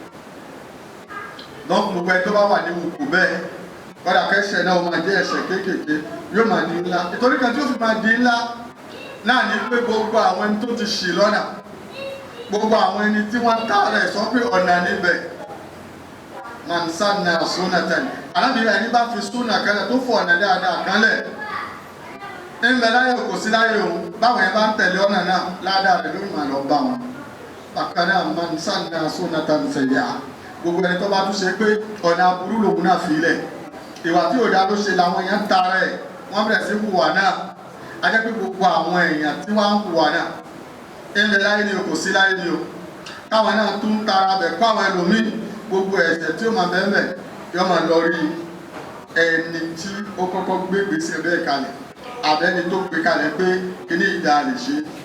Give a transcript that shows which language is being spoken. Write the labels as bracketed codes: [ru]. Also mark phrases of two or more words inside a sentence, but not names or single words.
[yo] lọ́kùnrin gbogbo ẹni tó bá wà ní ipò bẹ́ẹ̀ kọ́dà kẹ́sẹ̀ náà ó máa jẹ́ ẹ̀ṣẹ̀ kéékèèké yóò máa di ńlá ìtorí kan tí ó fi máa di ńlá náà ní pé gbogbo àwọn ẹni tó ti ṣì lọ́nà gbogbo àwọn ẹni tí wọ́n ń tààrà ẹ̀ sọ pé ọ̀nà níbẹ̀ [ar] من سن سنة [yo] alábìrin ẹni bá fi súnà kanlẹ̀ tó fọ ọ̀nà dáadáa kanlẹ̀ ńbẹ láyé kò sí láyé òun báwọn yẹn bá ń tẹ̀lé ọ̀nà náà ládàá rẹ̀ ló máa lọ bá wọn bákan náà [ar] من سن سنة سيئة [yo] gbogbo ẹni tó bá tún ṣe pé ọ̀nà aburú lòun náà fi lẹ̀ ìwà tí òdà ló ṣe làwọn èèyàn ń tààrà ẹ̀ wọ́n bẹ̀rẹ̀ sí hùwà náà a jẹ́ pé gbogbo àwọn èèyàn tí wọ́n ń hùwà náà ńbẹ láyé ni o kò sí láyé ni o táwọn náà tún ń tààrà bẹ̀ kó àwọn ẹlòmíì gbogbo ẹ̀ṣẹ̀ tí ó máa bẹ́ẹ̀ yọ máa lọ rí ẹni tí ó kọ́kọ́ gbé gbèsè bẹ́ẹ̀ kalẹ̀ àbẹ́ni tó gbé kalẹ̀ pé kíní ìdá lè ṣe